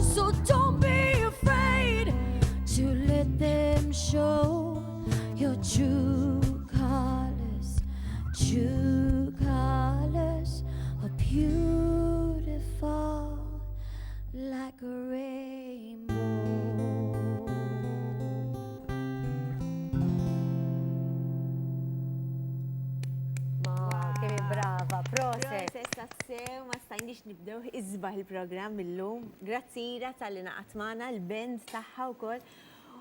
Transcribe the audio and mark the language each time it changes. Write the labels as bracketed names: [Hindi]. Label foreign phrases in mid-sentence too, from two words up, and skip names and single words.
[English] So don't be afraid to let them show your true colors. True colors are beautiful like a rainbow. [Maltese] Kemm brava, proset. Proset tassew, ma stajniex nibdew iżbaħ il-programm illum. Grazzi Ira tal-li naqat magħna l-band tagħha wkoll.